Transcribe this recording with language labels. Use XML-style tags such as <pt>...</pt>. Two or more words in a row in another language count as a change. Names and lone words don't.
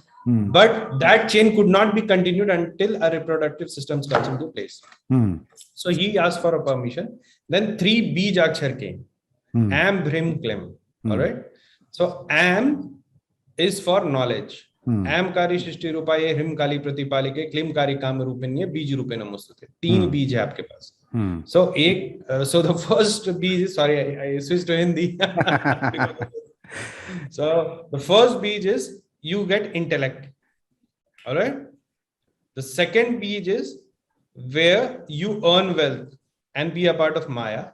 <en>Hmm. but that chain could not be continued until a reproductive system comes into place. Hmm. So he asked for a permission. Then three</en> <hi>बीज अक्षर</hi> <en>came. Hmm.</en> <sa>ऐं, ह्रीं, क्लीं. Hmm.</sa> <en>All right. So Am is for knowledge.</en> <sa>ऐं कारी सृष्टि रूपायै, ह्रीं काली प्रतिपालिके, क्लीं कारी काम रूपिण्यै, बीज रूपे नमोऽस्तु ते.</sa> <hi>तीन बीज है आपके पास.</hi> <en>So so the first bij is, sorry, I switched to Hindi. So the first bij is you get intellect. All right. The second bij is where you earn wealth and be a part of Maya.</en>